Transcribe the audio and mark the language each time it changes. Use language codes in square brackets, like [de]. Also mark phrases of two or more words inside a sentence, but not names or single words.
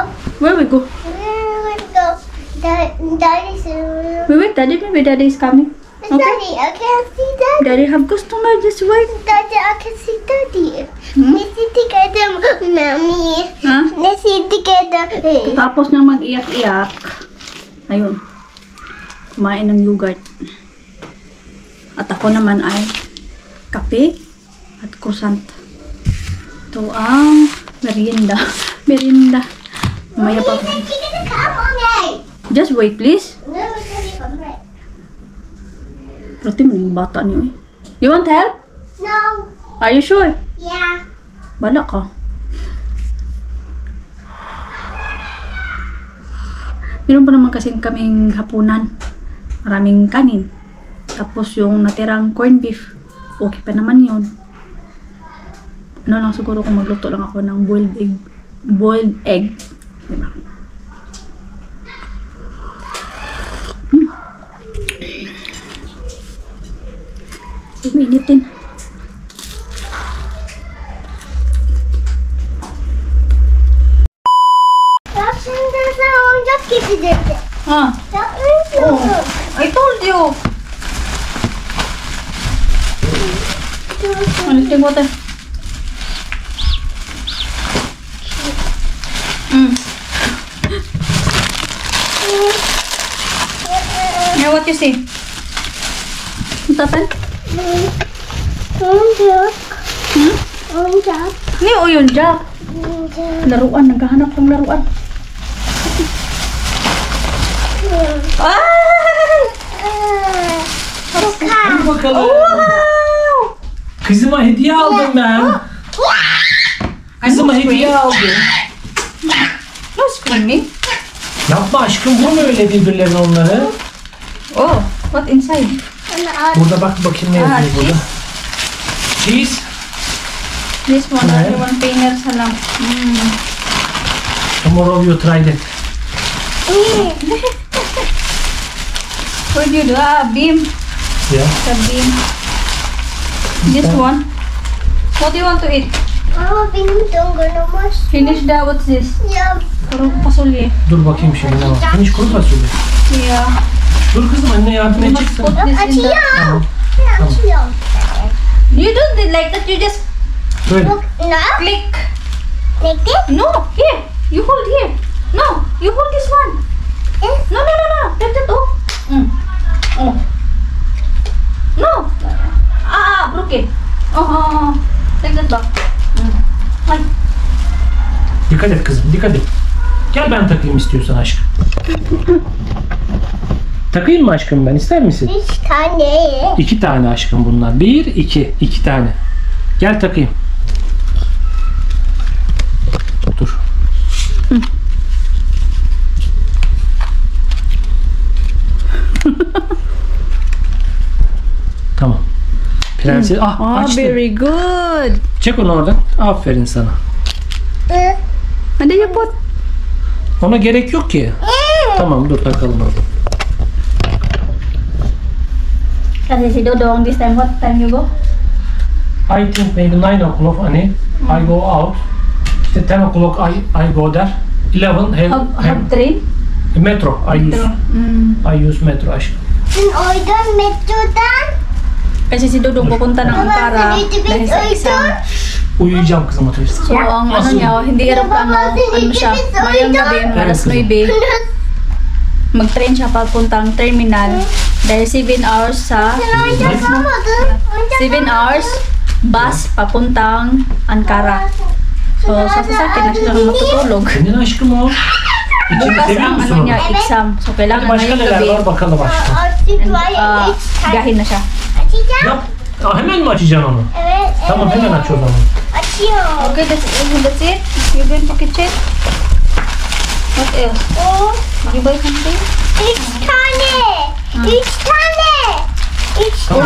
[en] Where we go? We're gonna go. Daddy's Wait, maybe daddy is coming. Okay. Daddy, I can't see Daddy. Daddy have customer, just wait. Daddy, I can see Daddy. Hmm? Let's sit together, Mommy. Huh? Let's sit together. [tl] Tapos nang mag-iyak-iyak, ayun, kumain ng yogurt. At ako naman ay kape at croissant. Ito ang merienda. Mamaya pa. [en] You're gonna come on me. Just wait, please. No, it's gonna come right. [tl] Pati mo yung bata niyo eh. [en] You want help? No. Are you sure? Yeah. [tl] Bala ka. Meron pa naman kasing kaming hapunan. Maraming kanin. Tapos yung natirang [en] corned beef. [tl] Okay pa naman yun. Ano lang siguro kung magluto lang ako ng [en] boiled egg. [tl] Diba? Uminit din. Ah. [en] Oh, I told you. Drink water. Now what you say? What happened? [tl] Ni o yun, Jack. Laruan, naghahanap ng laruan. [tr] Bakalım. [en] Wow! [tr] Kızıma hediye aldım ben. Kızıma hediye aldım. [en] No screaming. [tr] Yapma aşkım, vurma öyle birbirlerine onları. [en] Oh, what inside? [tr] Burada bak bakayım ne yazıyor burada. [en] Cheese. This one, Okay. only one finger salam. Tomorrow you tried it. What do you do? Ah, beam. Yeah. The beam. This one. What do you want to eat? Finish the, what's this? [tr] Kuru fasulye. Dur bakayım şimdi ne var. [en] Finish [tr] kuru fasulye. [en] Yeah. [tr] Dur kızım, anne yardım [en] You must [tr] edeceksin. [en] put this in the... [tr] Tamam. [en] You don't do like that, you just [tr] Böyle. [en] click. Like this? No, here. You hold here. No, you hold this one. No. Like that, oh. Oh. No. Broken. Oh. Like that bak. Ay. [tr] Dikkat et kızım, dikkat et. Gel ben takayım istiyorsan aşkım. Takayım mı aşkım ben, ister misin? 3 tane. 2 tane aşkım bunlar. 1, 2. 2 tane. Gel takayım. Dur. Tamam. Prenses. Açtı. [en] Very good. [tr] Çek onu oradan. Aferin sana. [en] Ada you put. [tr] Ona gerek yok ki. Tamam, dur takalım orada. [tl] Kasi si Dodong, [en] this time, what time you go? I think maybe 9 o'clock honey. I go out. İşte 10 o'clock I go there. 11 Have train? metro. I use metro aşkım. [tr] Dun oradan metrodan. [tl] Kasi si Dodong pupunta ng Ankara dahil sa exam. [tr] Uyuyacağım kızım otobüste. [tl] So, ang ano niya, hindi aeroplano, ano siya, mayang gabi, alas 9, mag-train siya papuntang terminal dahil 7 hours sa 7 hours bus papuntang Ankara. So, sa sasakyan na siya matutulog. [tr] Senin aşkım o. İçini [tl] Bukas [tr] seviyor [tl] ang [tr] musun [tl] ano [tr] onu? [tl] niya, exam. So, kailangan [tr] Başka [tl] ngayong [tr] neler [tl] gabi, [tr] var bakalım aşkım. [tl] gahin na siya. [tr] Açacağım. Yap. Hemen mi açacaksın onu? Evet. Tamam, hemen aç o zaman. Açıyorum. [en] Okay, that's it. You going to kitchen? What else? O. You buy something? [tr] 3 tane. 3 tane. 3 tane.